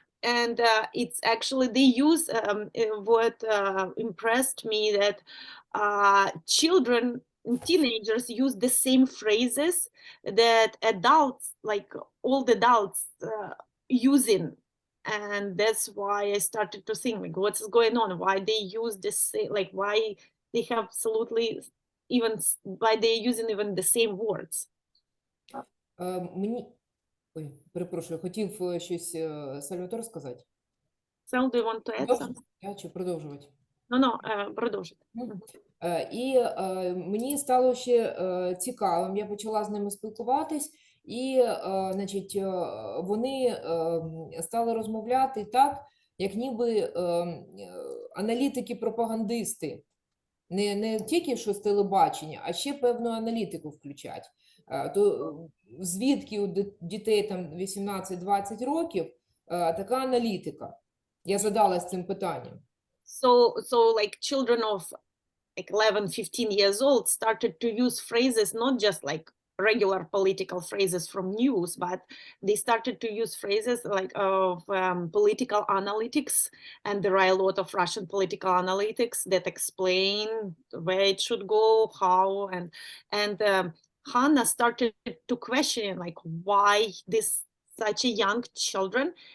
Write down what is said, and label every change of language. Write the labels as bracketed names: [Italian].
[English] And it's actually, they use what impressed me, that children, teenagers use the same phrases that adults, like old adults, using. And that's why I started to think, like, what's going on? Why they use this, like, why they have absolutely even, why they're using even the same words. [Ukrainian] Ой, перепрошую, хотів щось Сальватор сказати? [English] Sal, do you want to add something? [Ukrainian] Чи продовжувати? [English] No, [Ukrainian] продовжуйте. І мені стало ще цікавим, я почала з ними спілкуватись, і значить, вони стали розмовляти так, як ніби аналітики-пропагандисти. Не тільки що з телебачення, а ще певну аналітику включать. То звідки у дітей там 18-20 років така аналітика? Я задалась цим питанням. So like children of like 11-15 years old started to use phrases, not just like regular political phrases from news, but they started to use phrases like of political analytics, and there are a lot of Russian political analytics that explain where it should go, how, and Hannah started to question, like, why this such a young children